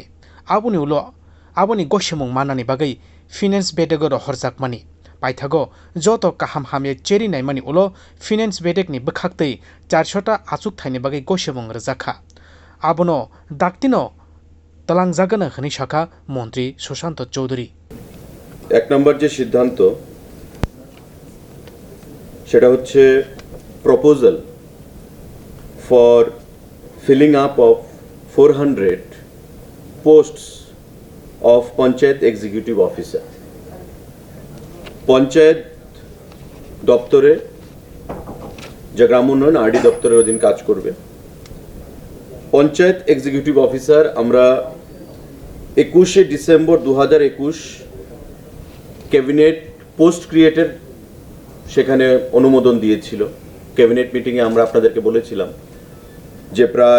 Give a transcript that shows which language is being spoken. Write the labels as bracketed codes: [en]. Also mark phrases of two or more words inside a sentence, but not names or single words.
[trp] Abuni Goshimung Manani Bagi. Finance bedego horjak mani paithago joto kaham hamye cheri nai mani ulo finance bedek ni bekhaktei 400 ta achuk thaini bagi goshemung rjakha abono daktino talangjagana khani shaka মন্ত্রী সুশান্ত চৌধুরী [bn] এক নম্বর যে সিদ্ধান্ত সেটা হচ্ছে [en] proposal for filling up of 400 posts of Panchayat Executive Officer. [bn] Panchayat দপ্তরে যে গ্রাম উন্নয়ন আরডি দপ্তরের অধীন কাজ করবে [en] Panchayat Executive Officer [bn] আমরা 21শে ডিসেম্বর 2021 [en] cabinet post [bn] ক্রিয়েটের সেখানে অনুমোদন দিয়েছিল [en] cabinet meeting [bn] এ আমরা আপনাদেরকে বলেছিলাম যে প্রায়